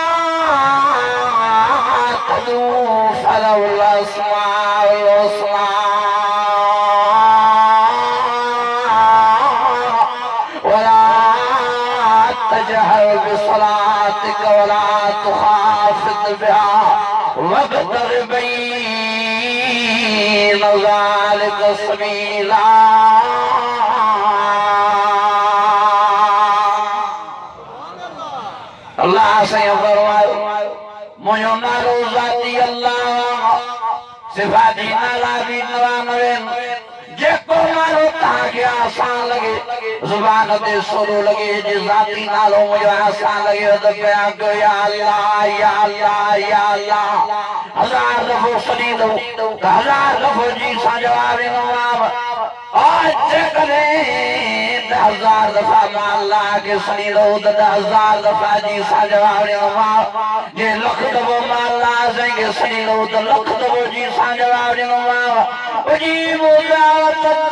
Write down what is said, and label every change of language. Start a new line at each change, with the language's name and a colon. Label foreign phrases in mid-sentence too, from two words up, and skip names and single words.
Arabic: تدعوا فله الأسماء الحسنى ولا تجهر بصلاتك ولا تخافت بها وابتغ بين ذلك سبيلا
Sindhi: अल्लाह से फरमायो मुझो नालो ज़ाती अल्लाह सिफाती नाला भी 99 जेको नालो तव्हांखे आसान लगे ज़ुबान ते सोलो लगे जे ज़ाती नालो मुझो आसान लगे त बयान कयो
Arabic: يا الله يا الله يا الله
Sindhi: हजार दफ़ो सड़ी दो हजार दफ़ो जी सां जवाब ॾिनो आज जेकॾहिं 10,000 दफ़ा मां अल्लाह खे सड़ी दो त 10,000 दफ़ा जी सां जवाब ॾिनो जे लख दफ़ो मां अल्लाह साईं खे सड़ी दो त लख दफ़ो जी सां जवाब ॾिनो
Arabic: أجيب دعوة